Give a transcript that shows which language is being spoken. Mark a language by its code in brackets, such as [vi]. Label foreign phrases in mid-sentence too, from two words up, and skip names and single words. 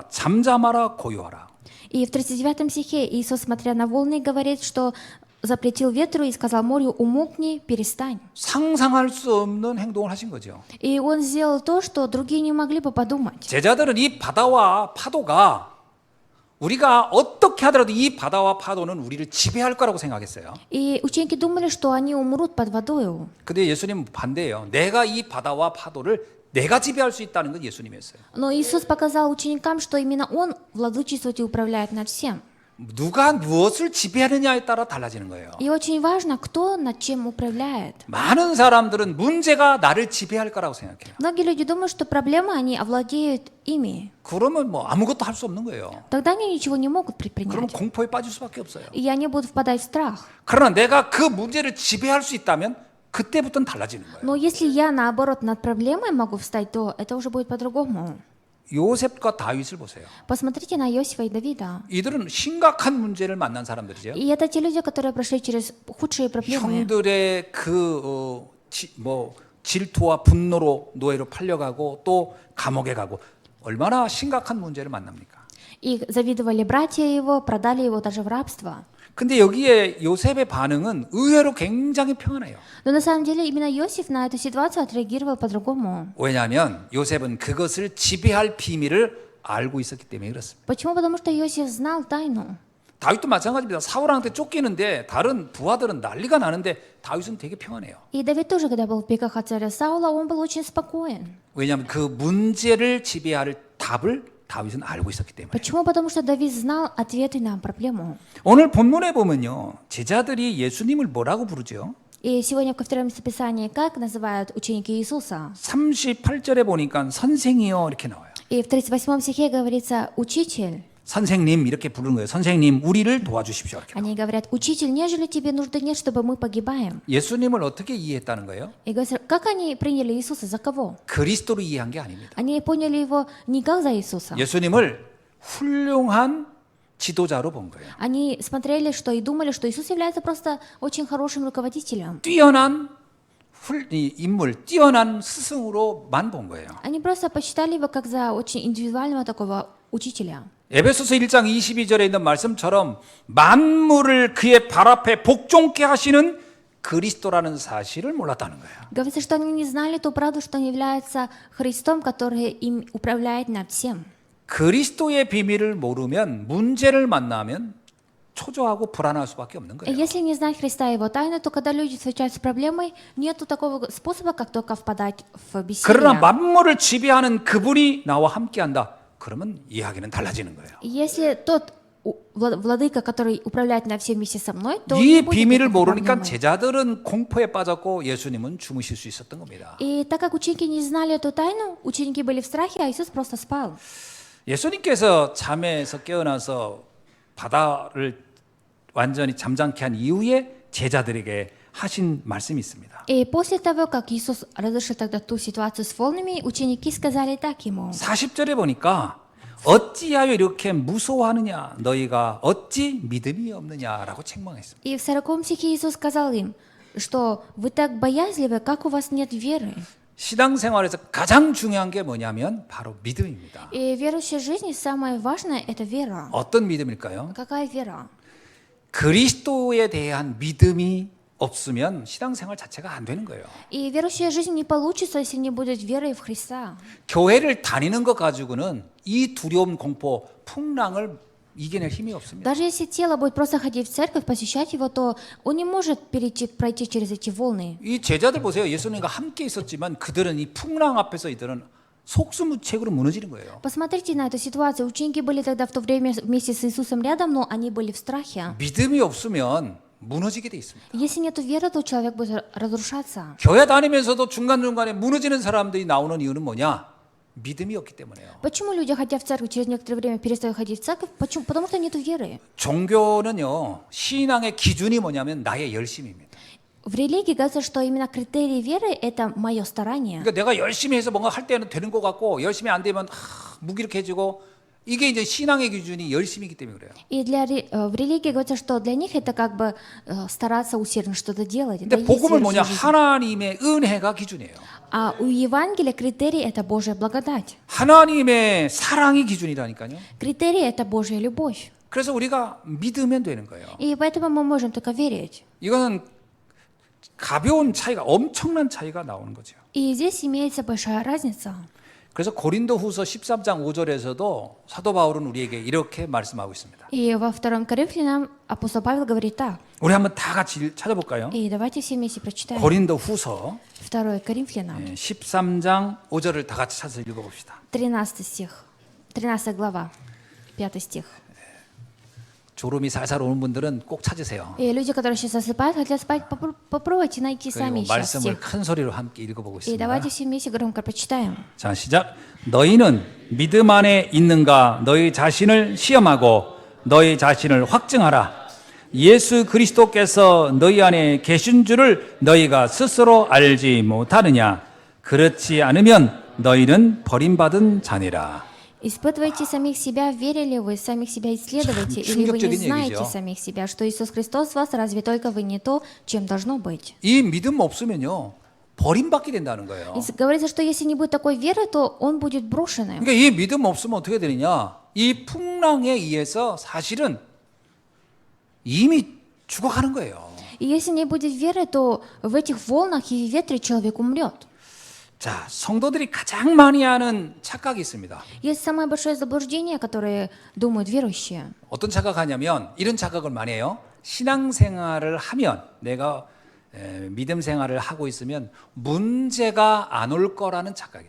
[ko] 잠잠하라 고요하라. [ru] И в 39 стихе Иисус, смотря на волны, говорит, что запретил ветру и сказал морю: умолкни, перестань. [ko] 상상할 수 없는 행동을 하신 거죠. [ru] И он сделал то, что другие не могли бы подумать. [ko] 제자들은 이 바다와 파도가 우리가 어떻게 하더라도 이 바다와 파도는 우리를 지배할 거라고 생각했어요. [ru] И ученики думали, что они умрут под водою. [ko] 근데 예수님은 반대예요. 내가 이 바다와 파도를 내가 지배할 수 있다는 건 예수님이었어요. [ru] Но Иисус показал ученикам, что именно Он владычествует и управляет над всем. [ko] 누가 무엇을 지배하느냐에 따라 달라지는 거예요. [ru] И очень важно, кто над чем управляет. [ko] 많은 사람들은 문제가 나를 지배할 거라고 생각해요. [ru] Многие люди думают, что проблемы, они овладеют ими. [ko] 그러면 뭐 아무것도 할 수 없는 거예요. [ru] Тогда они ничего не могут [ko] 그러면 [ru] предпринять. [ko] 공포에 빠질 수밖에 없어요. [ru] И они будут впадать в страх. [ko] 그러나 내가 그 문제를 지배할 수 있다면 그때부터는 달라지는 거예요. [ru] Но если я, наоборот, над проблемой могу встать, то это уже будет по-другому. [ko] 요셉과 다윗을 보세요. [ru] Посмотрите на Иосифа и Давида. [ko] 이들은 심각한 문제를 만난 사람들이죠. [ru] И это те люди, которые прошли через худшие проблемы. [ko] 형들의 질투와 분노로 노예로 팔려가고 또 감옥에 가고 얼마나 심각한 문제를 만납니까? [ru] И завидовали братья его, продали его даже в рабство. [ko] 근데 여기에 요셉의 반응은 의외로 굉장히 평안해요. [ru] Но на самом деле именно Иосиф на эту ситуацию отреагировал по-другому. [ko] 왜냐하면 요셉은 그것을 지배할 비밀을 알고 있었기 때문에 그렇습니다. [ru] Почему? Потому что Иосиф знал тайну. [ko] 다윗도 마찬가지입니다. 사울한테 쫓기는데 다른 부하들은 난리가 나는데 다윗은 되게 평안해요. [ru] И Давид тоже, когда был в бегах от царя Саула, он был очень спокоен. [ko] 왜냐하면 그 문제를 지배할 답을 다윗은 알고 있었기 때문에. [ru] Почему? Потому что Давид знал ответы на проблему. [ko] 오늘 본문에 보면요. 제자들이 예수님을 뭐라고 부르죠? [ru] И сегодня ко второму местописании как называют ученики Иисуса? [ko] 38절에 보니까 선생이요 이렇게 나와요. [ru] И в 38 стихе говорится «Учитель». [ko] 선생님 이렇게 부르는 거예요. 선생님 우리를 도와주십시오. 이렇게. [ru] Они говорят: «Учитель, нежели тебе нужды нет, чтобы мы погибаем». [ko] 예수님을 어떻게 이해했다는 거예요? [ru] И говорят, как они приняли Иисуса, за кого? [ko] 그리스도로 이해한 게 아닙니다. [ru] Они поняли его не как за Иисуса. [ko] 예수님을 훌륭한 지도자로 본 거예요. [ru] Они смотрели, что и думали, что Иисус является просто очень хорошим руководителем. [ko] 뛰어난 인물, 뛰어난 스승으로만 본 거예요. [ru] Они просто почитали его как за очень индивидуального такого учителя. [ko] 에베소서 1장 22절에 있는 말씀처럼 만물을 그의 발 앞에 복종케 하시는 그리스도라는 사실을 몰랐다는 거예요. [ru] Говорится, что они не знали ту правду, что он является Христом, который им управляет над всем. [ko] 그리스도의 비밀을 모르면 문제를 만나면 초조하고 불안할 수밖에 없는 거예요. [ru] Если не знать Христа и его тайны, то когда люди встречаются с проблемой, нету такого способа, как только впадать в [ko] 그러나 [ru] бессилие. [ko] 만물을 지배하는 그분이 나와 함께한다. 그러면 이야기는 달라지는 거예요. [ru] Если тот владыка, который управляет над всем вместе со мной, то [ko] 이 [ru] не будет [ko] 비밀을 [ru] никакой [ko] 모르니까 [ru] проблемы. [ko] 제자들은 공포에 빠졌고 예수님은 주무실 수 있었던 겁니다. [ru] И так как ученики не знали эту тайну, ученики были в страхе, а Иисус просто спал. [ko] 예수님께서 잠에서 깨어나서 바다를 완전히 잠잠케 한 이후에 제자들에게 하신 말씀이 있습니다. [ru] И после того, как Иисус разрешил тогда ту ситуацию с волнами, ученики сказали так ему. [ko] 40절에 보니까 어찌하여 이렇게 무서워하느냐 너희가 어찌 믿음이 없느냐라고 책망했습니다. [ru] И в 40 стихе Иисус сказал им, что вы так боязливы, как у вас нет веры. [ko] 신앙생활에서 가장 중요한 게 뭐냐면 바로 믿음입니다. [ru] И в верующей жизни самое важное – это вера. [ko] 어떤 믿음일까요? [ru] Какая вера? [ko] 그리스도에 대한 믿음이 없으면 신앙생활 자체가 안 되는 거예요. [ru] И верующая жизнь не получится, если не будет веры в Христа. [ko] 교회를 다니는 것 가지고는 이 두려움, 공포, 풍랑을 이겨낼 힘이 없습니다. [ru] Даже если тело будет просто ходить в церковь, посещать его, то он не может пройти через эти волны. [ko] 이 제자들 보세요. 예수님과 함께 있었지만 그들은 이 풍랑 앞에서 이들은 속수무책으로 무너지는 거예요. [ru] Посмотрите на эту ситуацию. Ученики были тогда в то время вместе с Иисусом рядом, но они были в страхе. [ko] 믿음이 없으면 무너지게 돼 있습니다. [ru] Если нет веры, то человек будет разрушаться. [ko] 교회 다니면서도 중간중간에 무너지는 사람들이 나오는 이유는 뭐냐? 믿음이 없기 때문에요. [ru] Почему люди, ходя в церковь, через некоторое время перестают ходить в церковь? Почему? Потому что нет веры. [ko] 종교는요, 신앙의 기준이 뭐냐면 나의 열심입니다. [ru] В религии говорится, что именно критерий веры – это мое старание. [ko] 그러니까 내가 열심히 해서 뭔가 할 때는 되는 것 같고 열심히 안 되면 무기력해지고 이게 이제 신앙의 기준이 열심이기 때문에 그래요. [ru] И в религии говорится, что для них это как бы стараться усердно что-то делать. Это [ko] 근데 [ru] и есть [ko] 복음은 [ru] вера [ko] 뭐냐? [ru] всю жизнь. [ko] 하나님의 은혜가 기준이에요. [ru] А у Евангелия критерий – это Божья благодать. [ko] 하나님의 사랑이 기준이라니까요. [ru] Критерий – это Божья любовь. [ko] 그래서 우리가 믿으면 되는 거예요. [ru] И поэтому мы можем только верить. [ko] 이거는 가벼운 차이가 엄청난 차이가 나오는 거죠. [ru] И здесь имеется большая разница. [ko] 그래서 고린도후서 13장 5절에서도 사도 바울은 우리에게 이렇게 말씀하고 있습니다. [ru] И во 2 Коринфянам апостол Павел говорит так. [ko] 우리 한번 다 같이 찾아볼까요? [ru] И давайте все вместе прочитаем. [ko] 고린도후서 [ru] 2 Коринфянам, [ko] 13장 5절을 다 같이 찾아서 읽어봅시다. [ru] 13 стих, 13 глава, 5 стих. [ko] 졸음이 살살 오는 분들은 꼭 찾으세요. [ru] И люди, которые сейчас засыпают, хотят спать, попробуйте найти [ko] 그리고 [ru] сами сейчас [ko] 말씀을 [ru] стих. [ko] 큰 소리로 함께 [ru] И [ko] 읽어보겠습니다. [ru] давайте все вместе громко прочитаем. [ko] 자, 시작. 너희는 믿음 안에 있는가 너희 자신을 시험하고 너희 자신을 확증하라. 예수 그리스도께서 너희 안에 계신 줄을 너희가 스스로 알지 못하느냐. 그렇지 않으면 너희는 버림받은 자니라. [ru] Испытывайте самих себя, верили вы, самих себя исследуйте, или вы не [ko] 충격적인 [ru] знаете [ko] 얘기죠. [ru] самих себя, что Иисус Христос в вас, разве только вы не то, чем должно быть. [ko] 이 믿음 없으면요 버림받게 된다는 거예요. [ru] И говорится, что если не будет такой веры, то он будет брошенным. [ko] 그러니까 이 믿음 없으면 어떻게 되느냐? 이 풍랑에 의해서 사실은 이미 죽어가는 거예요. [ru] И если не будет веры, то в этих волнах и ветре человек умрет. [ko] 자, 성도들이 가장 많이 하는 착각이 있습니다. [ru] Есть самое большое заблуждение, которое думают верующие. [ko] 어떤 착각하냐면 이런 착각을 많이 해요. 신앙생활을 하면 내가 믿음 생활을 하고 있으면 문제가 안 올 거라는 착각이에요.